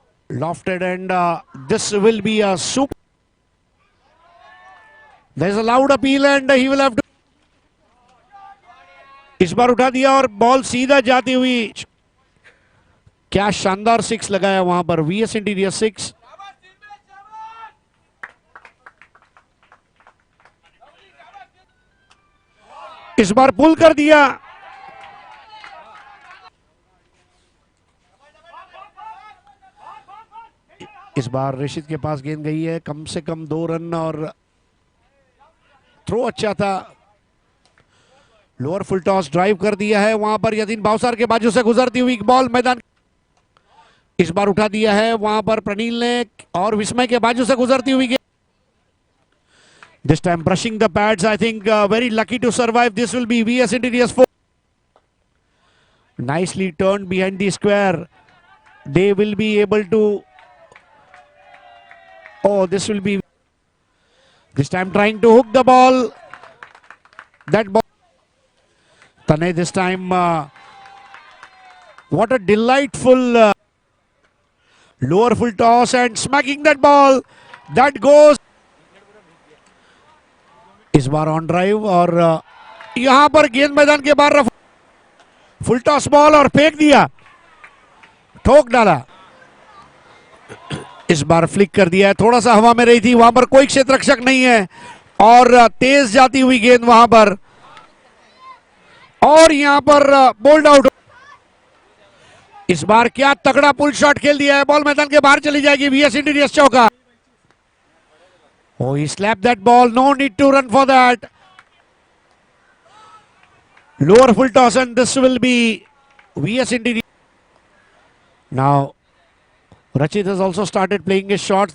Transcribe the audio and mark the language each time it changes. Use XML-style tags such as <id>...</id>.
<en>Lofted, and this will be a super. There's a loud appeal, and he will have to.</en> <hi>इस बार उठा दिया और ball सीधा जाती हुई. क्या शानदार 6 लगाया वहां पर.</hi> <en>VS Interiors 6.</en> <hi>इस बार पुल कर दिया. इस बार रशीद के पास गेंद गई है. कम से कम 2 रन, और थ्रो अच्छा था. लोअर फुल टॉस ड्राइव कर दिया है. वहां पर यदीन बावसार के बाजू से गुजरती हुई बॉल मैदान. इस बार उठा दिया है वहां पर प्रनील ने, और विस्मय के बाजू से गुजरती हुई.</hi> <en>This time brushing the pads. I think very lucky to survive. This will be VS Interiors 4. Nicely turned behind the square. They will be able to. Oh, this will be. This time trying to hook the ball. That ball. Tanay this time. What a delightful lower full toss, and smacking that ball. That goes.</en> <hi>इस बार on drive, और यहां पर गेंद मैदान के बाहर. Full toss ball और फेंक दिया. ठोक डाला. इस बार फ्लिक कर दिया है. थोड़ा सा हवा में रही थी. वहां पर कोई क्षेत्र रक्षक नहीं है, और तेज जाती हुई गेंद वहां पर, और यहां पर बोल्ड आउट. इस बार क्या तगड़ा पुल शॉट खेल दिया है. बॉल मैदान के बाहर चली जाएगी.</hi> <en>VS Interiors चौका. Oh, he slapped that ball. No need to run for that. Lower full toss, and this will be VS Interiors. Now, Rachit has also started playing his shots.</en>